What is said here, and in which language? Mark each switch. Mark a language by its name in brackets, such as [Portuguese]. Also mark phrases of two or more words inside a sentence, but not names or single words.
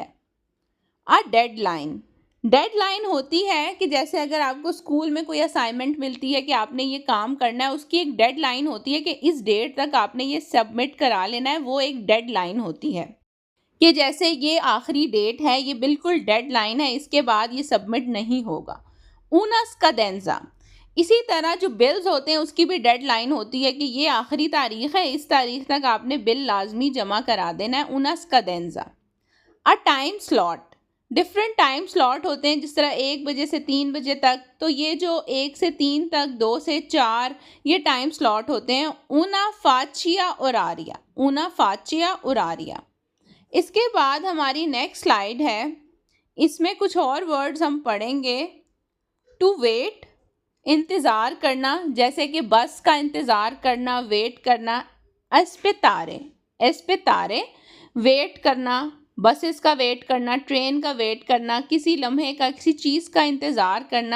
[English] a deadline, [Urdu] ڈیڈلائن ہوتی ہے کہ جیسے اگر آپ کو سکول میں کوئی اسائنمنٹ ملتی ہے کہ آپ نے یہ کام کرنا ہے، اس کی ایک ڈیڈلائن ہوتی ہے کہ اس ڈیٹ تک آپ نے یہ سبمٹ کرا لینا ہے، وہ ایک ڈیڈلائن ہوتی ہے کہ جیسے یہ آخری ڈیٹ ہے، یہ بالکل ڈیڈلائن ہے، اس کے بعد یہ سبمٹ نہیں ہوگا. [Italian] una scadenza, [Urdu] اسی طرح جو بلز ہوتے ہیں اس کی بھی ڈیڈلائن ہوتی ہے کہ یہ آخری تاریخ ہے، اس تاریخ تک آپ نے بل لازمی جمع کرا دینا ہے. [Italian] una scadenza। [English] a time slot, different time slot [Urdu] ہوتے ہیں، جس طرح 1 بجے سے 3 بجے تک، تو یہ جو 1 سے 3 تک، 2 سے 4، یہ [English] time slot [Urdu] ہوتے ہیں. [Italian] una faccia oraria, una faccia oraria। [Urdu] اس کے بعد ہماری [English] next slide [Urdu] ہے، اس میں کچھ اور ورڈز ہم پڑھیں گے. [English] to wait, [Urdu] انتظار کرنا، جیسے کہ بس کا انتظار کرنا، ویٹ کرنا. [Italian] aspettare, aspettare, [Urdu] ویٹ کرنا، بسز کا ویٹ کرنا، ٹرین کا ویٹ کرنا، کسی لمحے کا، کسی چیز کا انتظار کرنا.